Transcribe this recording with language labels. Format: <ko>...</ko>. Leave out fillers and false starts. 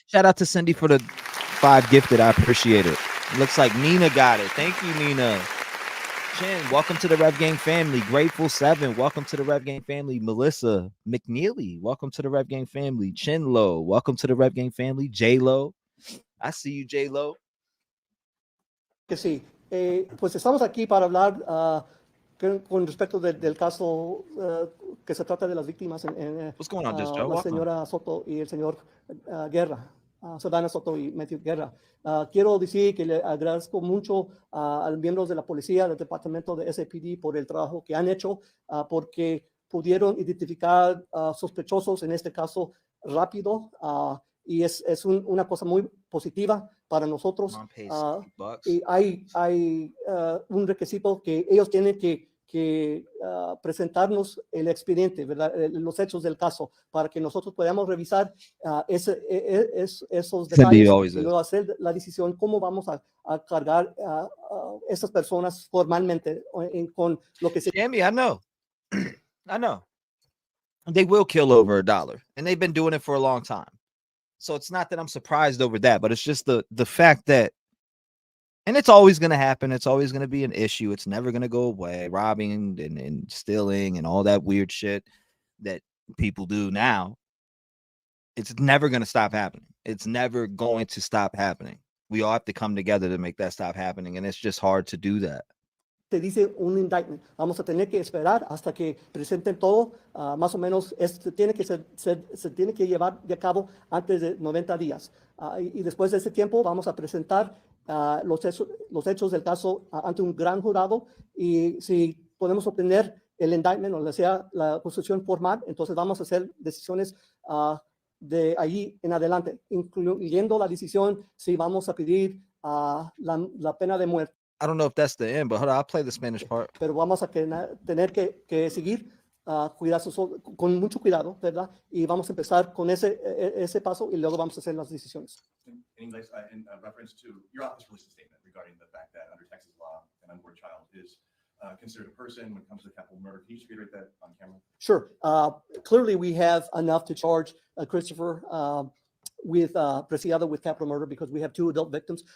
<en>Shout out to Cindy for the 5 gifted. I appreciate it. Looks like Nina got it. Thank you, Nina. Chen, welcome to the Rev Gang family. Grateful 7, welcome to the Rev Gang family. Melissa McNeely, welcome to the Rev Gang family. Chinlo, welcome to the Rev Gang family. J-Lo, I see you, J-Lo.</en> <es>Que sí. Pues estamos aquí para hablar con respecto del caso que se trata de las víctimas</es> <en>What's going on, Just Joe?</en> <es>la</es> <en>Welcome.</en> <es>señora Soto y el señor Guerra, Savanah Soto y Matthew Guerra. Quiero decir que le agradezco mucho a los miembros de la policía del departamento de SAPD por el trabajo que han hecho, porque pudieron identificar sospechosos en este caso rápido, y es una cosa muy positiva para nosotros. Y hay un requisito que ellos tienen que presentarnos el expediente, ¿verdad? Los hechos del caso, para que nosotros podamos revisar esos detalles y luego hacer la decisión cómo vamos a cargar a esas personas formalmente con lo que se...</es> <en>Jamie, I know. I know. They will kill over $1, and they've been doing it for a long time. So it's not that I'm surprised over that, but it's just the fact that, and it's always going to happen. It's always going to be an issue. It's never going to go away. Robbing and stealing and all that weird shit that people do now. It's never going to stop happening. It's never going to stop happening. We all have to come together to make that stop happening. And it's just hard to do that.</en> <es>Se dice un indictment. Vamos a tener que esperar hasta que presenten todo. Más o menos se tiene que llevar de cabo antes de 90 días. Y después de ese tiempo vamos a presentar los hechos del caso ante un gran jurado. Y si podemos obtener el indictment o sea la acusación formal, entonces vamos a hacer decisiones de ahí en adelante, incluyendo la decisión si vamos a pedir la pena de muerte.</es> <en>I don't know if that's the end, but hold on, I'll play the Spanish part.</en> <es>Pero vamos a tener que seguir con mucho cuidado, ¿verdad? Y vamos a empezar con ese paso y luego vamos a hacer las decisiones.</es> <en>In English, in reference to your office released a statement regarding the fact that under Texas law, an unborn child is considered a person when it comes to capital murder. Can you just reiterate that on camera? Sure. Clearly, we have enough to charge Christopher Preciado with capital murder because we have 2 adult victims.</en>